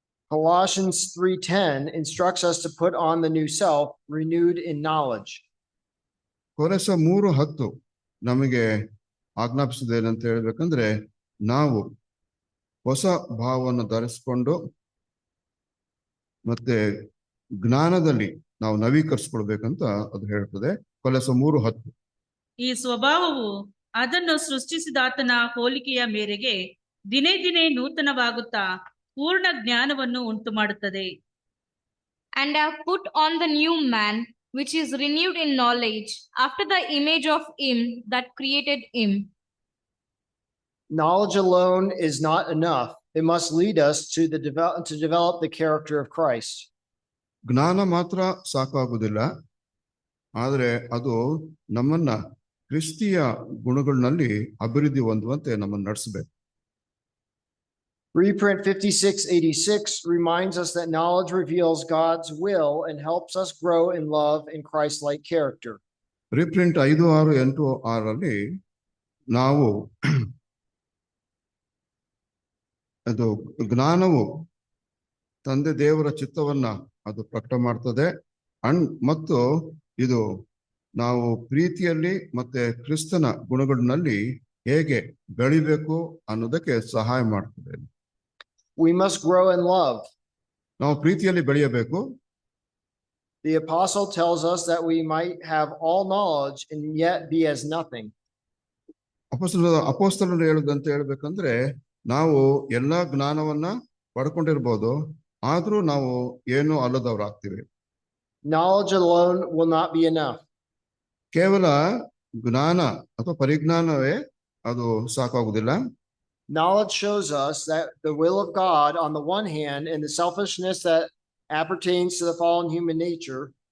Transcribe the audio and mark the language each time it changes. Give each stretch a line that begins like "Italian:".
English: Colossians 3:10 instructs us to put on the new self, renewed in knowledge.
Kannada: ಕೊಲಸ 3:10 ನಮಗೆ ಆಜ್ಞಾಪಿಸಿದೇನಂತ ಹೇಳ್ಬೇಕಂದ್ರೆ, ನಾವು ಹೊಸ ಭಾವವನ್ನು ಧರಿಸಿಕೊಂಡು ಮತ್ತೆ ಜ್ಞಾನದಲ್ಲಿ ನಾವು ನವೀಕರಿಸ್ಕೊಳ್ಬೇಕಂತ ಅದು ಹೇಳ್ತದೆ. ಕೊಲಸ 3:10. ಈ ಸ್ವಭಾವವು ಅದನ್ನು ಸೃಷ್ಟಿಸಿದಾತನ ಹೋಲಿಕೆಯ ಮೇರೆಗೆ ದಿನೇ ದಿನೇ ನೂತನವಾಗುತ್ತಾ ಪೂರ್ಣ ಜ್ಞಾನವನ್ನು ಉಂಟು ಮಾಡುತ್ತದೆ.
English: And have put on the new man, which is renewed in knowledge, after the image of him that created him. Knowledge alone is not enough. It must lead us to develop the character of Christ.
Kannada: ಜ್ಞಾನ ಮಾತ್ರ ಸಾಕಾಗುವುದಿಲ್ಲ, ಆದರೆ ಅದು ನಮ್ಮನ್ನ ಕ್ರಿಸ್ತಿಯ ಗುಣಗಳಲ್ಲಿ ಅಭಿವೃದ್ಧಿ ಹೊಂದುವಂತೆ ನಮ್ಮನ್ನು ನಡೆಸಬೇಕು.
English: Reprint 5686 reminds us that knowledge reveals God's will and helps us grow in love and Christ-like character.
Kannada: Reprint 5686 ನಾವು ಅದು ಜ್ಞಾನವು ತಂದೆ ದೇವರ ಚಿತ್ತವನ್ನ ಅದು ಪ್ರಕಟ ಮಾಡ್ತದೆ. ಮತ್ತು ಇದು ನಾವು ಪ್ರೀತಿಯಲ್ಲಿ ಮತ್ತೆ ಕ್ರಿಸ್ತನ ಗುಣಗಳಲ್ಲಿ ಹೇಗೆ ಬೆಳಿಬೇಕು ಅನ್ನೋದಕ್ಕೆ ಸಹಾಯ ಮಾಡ್ತದೆ.
English: We must grow in love.
Kannada: ನಾವು ಪ್ರೀತಿಯಲ್ಲಿ ಬೆಳೆಯಬೇಕು.
English: The apostle tells us that we might have all knowledge and yet be as nothing.
Kannada: ಅಪೊಸ್ತಲರು ಹೇಳುದಂತ ಹೇಳ್ಬೇಕಂದ್ರೆ, ನಾವು ಎಲ್ಲಾ ಜ್ಞಾನವನ್ನ ಪಡ್ಕೊಂಡಿರ್ಬೋದು, ಆದ್ರೂ ನಾವು ಏನೂ ಅಲ್ಲದವರಾಗ್ತೀವಿ.
English: Knowledge alone will not be enough.
Kannada: ಕೇವಲ ಜ್ಞಾನ ಅಥವಾ ಪರಿಜ್ಞಾನವೇ ಅದು ಸಾಕಾಗುವುದಿಲ್ಲ.
English: Knowledge shows us that the will of God on the one hand and the selfishness that appertains to the fallen human nature.